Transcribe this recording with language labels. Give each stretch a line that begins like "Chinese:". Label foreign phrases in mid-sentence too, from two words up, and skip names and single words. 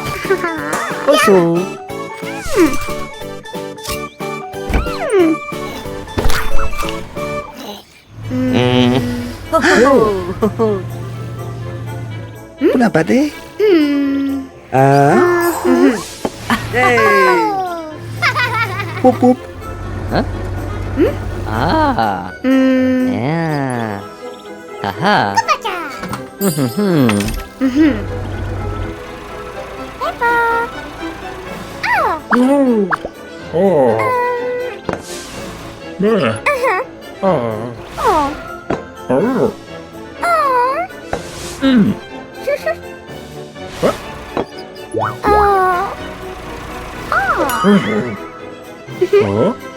Korean: 어서. 호호.
Indonesian: Kenapa deh? Ah, hey, pup pup. Hah? Ah. Ya. Haha. Oh.
Korean: 네. 어. 어. 어?